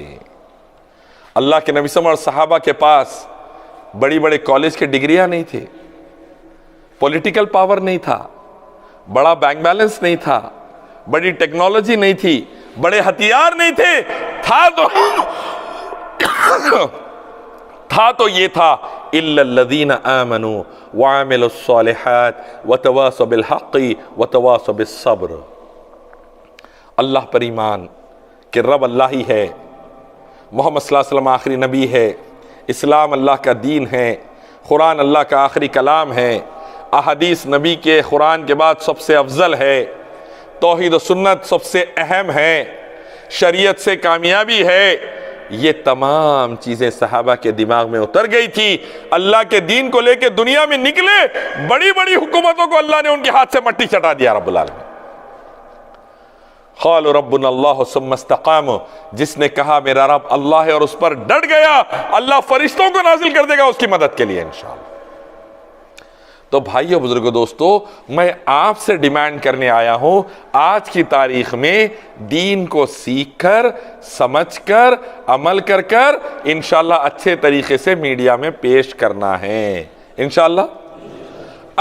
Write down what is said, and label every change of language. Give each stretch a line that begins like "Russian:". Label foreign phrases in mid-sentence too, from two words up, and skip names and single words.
Hindi: अल्लाह के नबी और सहाबा के पास बड़ी बड़े कॉलेज के डिग्रियां नहीं थे,
English: political power
Hindi: नहीं था, बड़ा
English: bank balance
Hindi: नहीं था, बड़ी टेक्नोलॉजी नहीं थी, बड़े हथियार नहीं थे, था तो ये था
Arabic: إلا الذين آمنوا وعملوا الصالحات وتواصوا بالحق وتواصوا بالصبر.
Hindi: अल्लाह पर ईमान कि रब अल्लाह ही है, मोहम्मद
Arabic: صلى الله عليه وسلم
Hindi: आखिरी नबी है, इस्लाम अल्लाह का दीन है, कुरान अल्लाह का आखिरी कलाम है, अहादीस नबी के कुरान के बाद सबसे अफजल है, तौहीद व सुन्नत सबसे अहम है, शरीयत से कामयाबी है। ये तमाम चीजें सहाबा के दिमाग में उतर गई थी। अल्लाह के दीन को लेकर दुनिया में निकले, बड़ी बड़ी हुकूमतों को अल्लाह ने उनके हाथ से मट्टी चटा दिया
Arabic: رب العالمين. قالوا ربنا الله ثم استقاموا,
Hindi: जिसने कहा मेरा रब अल्लाह है और उस पर डट गया, अल्लाह फरिश्तों को नाजिल कर देगा उसकी मदद के लिए इंशाअल्लाह। तो भाइयों, बुजुर्गों, दोस्तों, मैं आपसे डिमांड करने आया हूं, आज की तारीख में दीन को सीखकर, समझकर, अमल कर कर इंशाअल्लाह अच्छे तरीके से मीडिया में पेश करना है इंशाअल्लाह।